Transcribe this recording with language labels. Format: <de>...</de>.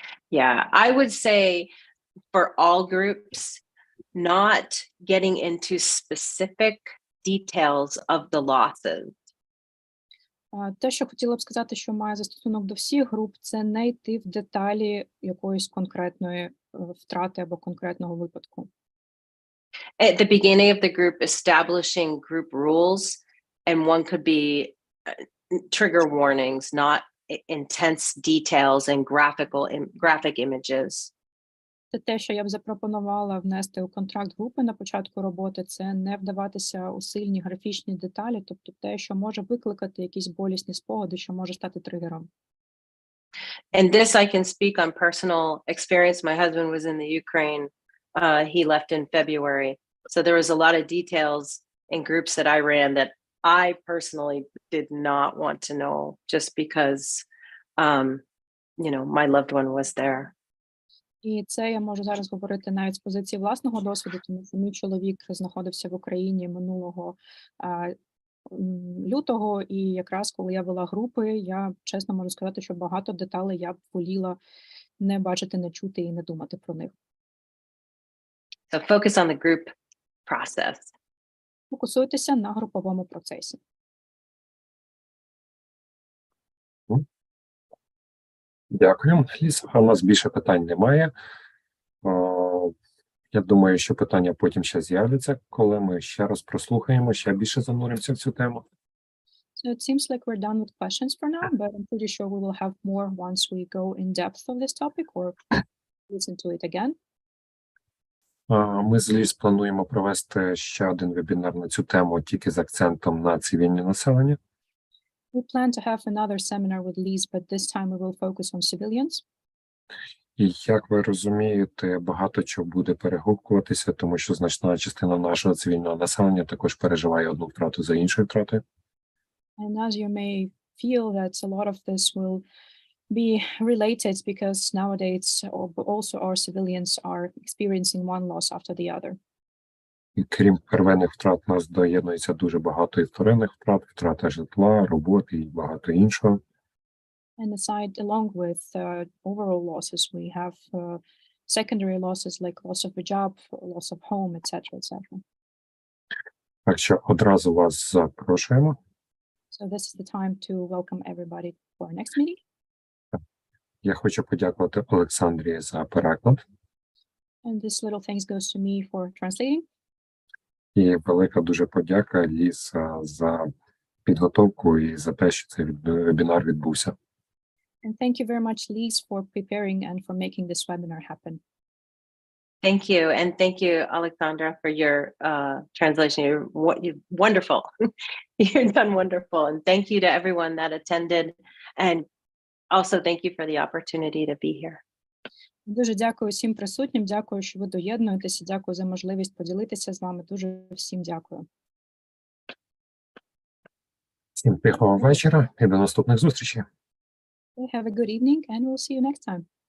<en>Yeah, I would say for all groups, not getting into specific details of the losses.</en> <uk>Те, що хотіла б сказати, що має застосунок до всіх груп, це не йти в деталі якоїсь конкретної втрати або конкретного випадку.</uk> <en>At the beginning of the group, establishing group rules, and one could be trigger warnings, not intense details and graphic images.</en> <uk>Це те, що я б запропонувала внести у контракт групи на початку роботи, це не вдаватися у сильні графічні деталі, тобто те, що може викликати якісь болісні спогади, що може стати тригером.</uk> <en>And this I can speak on personal experience. My husband was in the Ukraine he left in February. So there was a lot of details in groups that I ran that I personally did not want to know just because, my loved one was there.</en> <uk>І це я можу зараз говорити навіть з позиції власного досвіду, тому що мій чоловік знаходився в Україні минулого лютого, і якраз коли я вела групи, я чесно можу сказати, що багато деталей я б воліла не бачити, не чути і не думати про них.</uk> <en>So focus on the group process.</en> <uk>Фокусуйтеся на груповому процесі. Дякую, Ліс. У нас більше питань немає. Я думаю, що питання потім ще з'являться, коли ми ще раз прослухаємо, ще більше зануримося в цю тему.</uk> <en>So it seems like we're done with questions for now, but I'm pretty sure we will have more once we go in depth of this topic or listen to it again.</en> <uk>Ми з Ліз плануємо провести ще один вебінар на цю тему, тільки з акцентом на цивільне населення.</uk> <en>We plan to have another seminar with Lise, but this time we will focus on civilians.</en> <uk>І як ви розумієте, багато чого буде перегукуватися, тому що значна частина нашого цивільного населення також переживає одну втрату за іншою втратою.</uk> <en>And as you may feel that a lot of this will be related because nowadays also our civilians are experiencing one loss after the other.</en> <uk>І крім первинних втрат, нас доєднується дуже багато і вторинних втрат, втрата житла, роботи і багато іншого.</uk> <en>And aside, along with overall losses, we have secondary losses like loss of a job, loss of home, etc., etc.</en> <uk>Так що одразу вас запрошуємо.</uk> <en>So this is the time to welcome everybody for our next meeting.</en> <uk>Я хочу подякувати Олександрі за переклад.</uk> <en>And this little thanks goes to me for translating.</en> <uk>І велика дуже подяка Ліз за підготовку і за те, що цей вебінар відбувся.</uk> <en>And thank you very much, Lise, for preparing and for making this webinar happen. Thank you. And thank you, Alexandra, for your translation. You're wonderful. You've done wonderful. And thank you to everyone that attended. And also thank you for the opportunity to be here.</en> <uk>Дуже дякую всім присутнім, дякую, що ви доєднуєтеся, дякую за можливість поділитися з вами. Дуже всім дякую. Всім тихого вечора і до наступних зустрічей.</uk> <en>Have a good evening and we'll see you next time.</en>